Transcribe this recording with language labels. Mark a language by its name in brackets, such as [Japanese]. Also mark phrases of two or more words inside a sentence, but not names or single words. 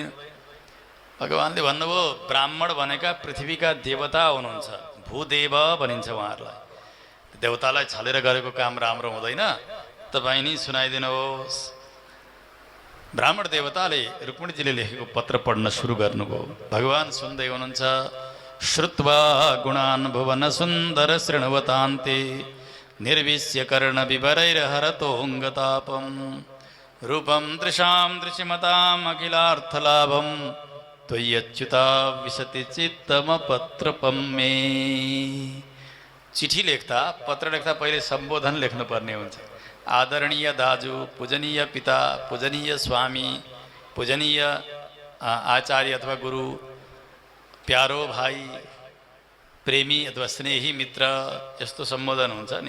[Nepali] भगवानले भन्नुभयो ब्राह्मण भनेका पृथ्वीका देवता हुनुहुन्छ, भूदेव भनिन्छ उहाँहरूलाई। देवतालाई छलेर गरेको काम राम्रो हुँदैन, तपाईँ नि सुनाइदिनुहोस्। ब्राह्मण देवताले रुक्मिणीजीले लेखेको पत्र पढ्न सुरु गर्नुभयो। भगवान सुन्दै हुनुहुन्छ। [Sanskrit] श्रुत्वा गुणान् भुवन सुन्दर शृण्वतान्ते निर्विश्य कर्ण विवरैर्हरतोऽङ्गतापम् रूपं दृशां दृश्यमताम् अखिलार्थलाभं त्वय्यच्युता विशति चित्तमपत्रपं मे। [Nepali] चिठी लेख्दा पत्र लेख्दा पहिले सम्बोधन लेख्नुपर्ने हुन्छ। आदरणीय दाजु, पूजनीय पिता, पूजनीय स्वामी, पूजनीय आचार्य अथवा गुरु, प्यारो भाइ, प्रेमी अथवा स्नेही मित्र, यस्तो सम्बोधन हुन्छ नि।